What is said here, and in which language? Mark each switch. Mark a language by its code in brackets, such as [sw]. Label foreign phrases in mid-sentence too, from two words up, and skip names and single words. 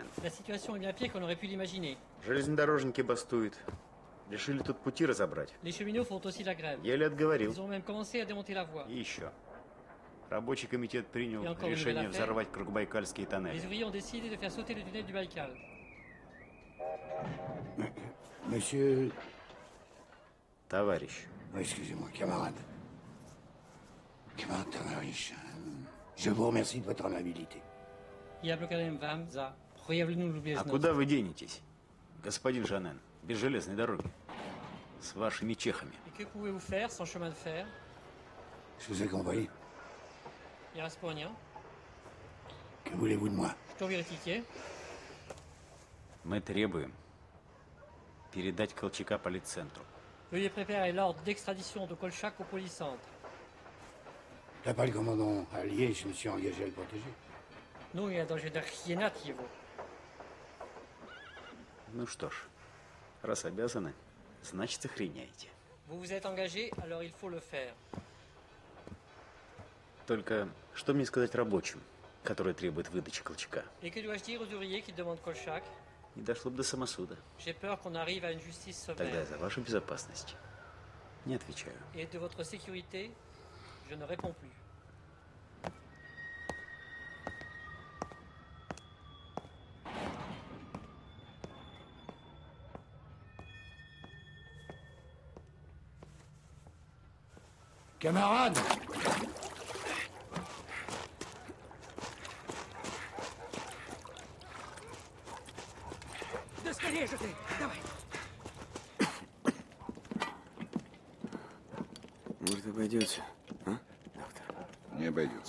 [fr] La situation est bien pire qu'on aurait pu l'imaginer. [ru] Железнодорожники бастуют. Решили тут пути разобрать. [fr] Les cheminots font aussi la grève. [ru] Еле отговорил. [fr] Ils ont même commencé à démonter la voie. [ru] И еще. Рабочий комитет принял И [fr] encore [ru] решение [fr] une nouvelle [ru] взорвать Кругбайкальские [fr] Les [ru] тоннели. [fr] ouvriers ont décidé de faire sauter le tunnel du Baïkal. Monsieur... [ru] Товарищ. [fr] Excusez-moi, camarade. Camarade товарищ, je vous remercie de votre amabilité. [ru] Я благодарен вам за проявленную А любезность. куда вы денетесь, господин Жанен? Без железной дороги. С вашими чехами. [fr] Et que pouvez-vous faire sans chemin de fer? Je vous ai compris. [ru] Я вас понял. [fr] Que voulez-vous de moi? [ru] Что вы хотите? Мы требуем передать Колчака полицентру. [fr] Veuillez préparer l'ordre d'extradition de Kolchak au polycentre. T'as pas le commandant allié, je me suis engagé à le protéger. [ru] Ну, я должен охранять его. Ну что ж, раз обязаны, значит охреняйте. [fr] Vous vous êtes engagé, alors il faut le faire. [ru] Только что мне сказать рабочим, которые требуют выдачи Колчака? [fr] Et que dois-je dire aux ouvriers qui demandent Kolchak? [ru] Не дошло бы до самосуда. [fr] J'ai peur qu'on arrive à une justice [ru] Тогда [fr] sommaire. [ru] за вашу безопасность не отвечаю. [fr] Et de votre sécurité, je ne réponds plus. Camarades! [ru] Да скорее же ты! Давай! Может, обойдете, а? Не обойдется.